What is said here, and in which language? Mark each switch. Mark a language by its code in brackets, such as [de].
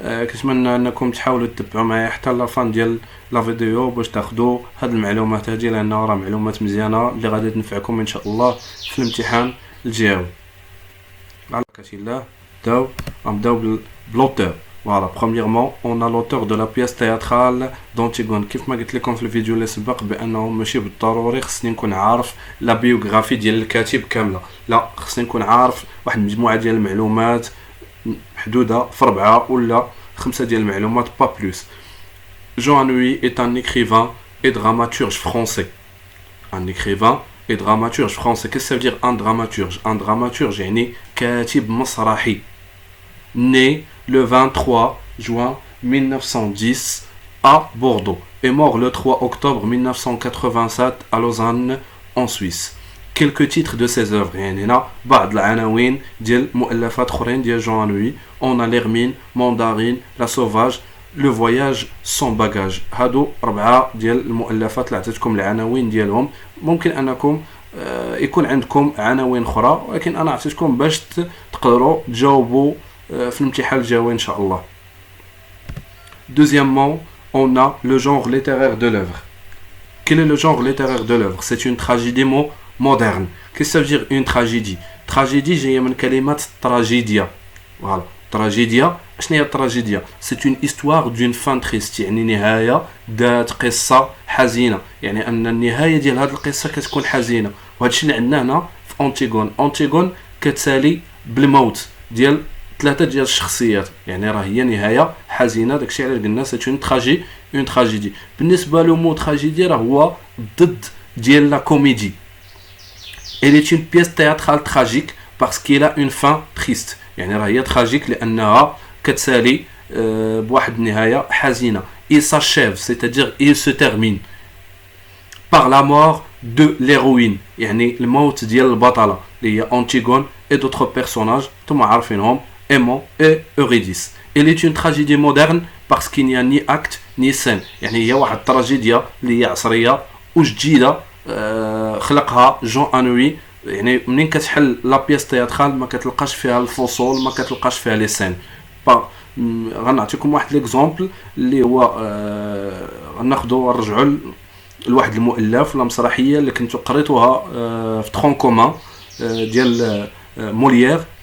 [ar] كنتمنى انكم تحاولوا تتبعوا معايا حتى لا فان ديال لا فيديو باش تاخذوا هاد المعلومات هادي لانها راه معلومات مزيانه اللي غادي تنفعكم ان شاء الله في الامتحان الجاي. على بركة الله نبداو بالauteur. [fr] Voilà, premièrement, on a l'auteur de la pièce théâtrale d'Antigone. [ar] كيف ما قلت لكم في الفيديو اللي سبق بانه ماشي بالضروري خصني نكون عارف لا بيوغرافي ديال الكاتب كامله، لا خصني نكون عارف واحد المجموعه ديال المعلومات محدوده في 4 ولا 5 ديال المعلومات [fr] pas plus. Jean Anouilh est un écrivain et dramaturge français. Un écrivain et dramaturge français. Qu'est-ce que ça veut dire un dramaturge? Un dramaturge [ar] يعني كاتب مسرحي. [fr] Né le 23 juin 1910 à Bordeaux et mort le 3 octobre 1987 à Lausanne en Suisse. Quelques titres de ses œuvres [ar] يعني هنا بعض العناوين ديال مؤلفات اخرين ديال جون انوي. [fr] On a l'Hermine, Mandarine, La Sauvage, Le Voyage sans bagage. [ar] هادو 4 ديال المؤلفات اللي عطيتكم العناوين ديالهم. ممكن انكم يكون عندكم عناوين اخرى ولكن انا عطيتكم باش تقدروا تجاوبوا في الامتحان الجاي ان شاء الله. [fr] Deuxièmement, on a le genre littéraire de l'œuvre. Quel est le genre littéraire de l'œuvre? C'est une tragédie moderne. Qu'est-ce que ça veut dire une tragédie? [ar] Tragédie جايه من كلمة tragédia. Voilà. Tragédia. شنو هي tragédia? [fr] C'est une histoire d'une fin triste. [ar] يعني نهاية ذات قصة حزينة. يعني أن النهاية ديال هذه القصة كتكون حزينة. وهذا الشيء اللي عندنا هنا في أنتيغون. أنتيغون كتسالي بالموت ديال 3 ديال الشخصيات، يعني راه هي نهايه حزينه. داكشي علاش قلنا [fr] سي اون تراجيدي. [ar] بالنسبه لو مو تراجيدي راه هو ضد ديال لا كوميدي. [fr] Elle est une pièce théâtrale tragique parce qu'elle a une fin triste. [ar] يعني راه هي تراجيك لانها كتسالي بواحد النهايه حزينه. [fr] Il s'achève, c'est-à-dire il se termine par la mort de l'héroïne. [ar] يعني الموت ديال البطله اللي هي أنتيغون [fr] et d'autres personnages [ar] نتوما عارفينهم Aimant et Eurydice. [fr] Elle est une tragédie moderne parce qu'il n'y a ni acte ni scène. [ar] يعني هي واحد التراجيديا اللي هي عصريه وجديده خلقها جون انوي. يعني منين كتحل لا بياس تياترال ما كتلقاش فيها الفصول، ما كتلقاش فيها لي سين. غنعطيكم واحد ليكزامبل اللي هو غناخذوا ونرجعوا لواحد المؤلف ولا مسرحيه اللي كنتو قريتوها في ترون كومان ديال موليير.